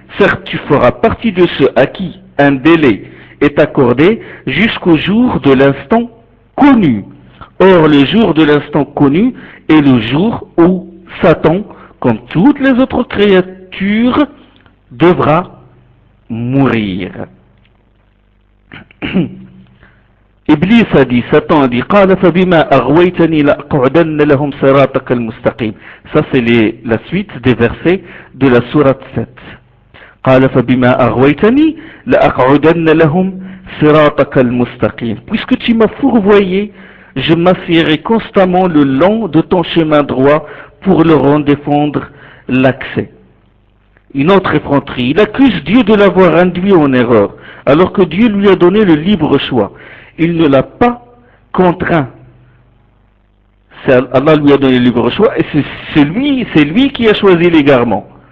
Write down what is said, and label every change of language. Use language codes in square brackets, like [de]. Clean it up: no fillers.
[fr] Certes, tu feras partie de ceux à qui un délai est accordé jusqu'au jour de l'instant connu. Or, le jour de l'instant connu est le jour où Satan, comme toutes les autres créatures, devra mourir. Iblis a dit, Satan a dit, [ar] قال فبما أغويتني لأقعدن لهم صراطك المستقيم. [fr] Ça c'est la suite des versets de la sourate 7. [ar] قال فبما أغويتني لأقعدن لهم صراطك المستقيم. [fr] Puisque tu m'as fourvoyé, je m'assierai constamment le long de ton chemin droit pour leur en défendre l'accès. Une autre effronterie. Il accuse Dieu de l'avoir induit en erreur, alors que Dieu lui a donné le libre choix. Il ne l'a pas contraint. Allah lui a donné le libre choix et c'est lui qui a choisi l'égarement.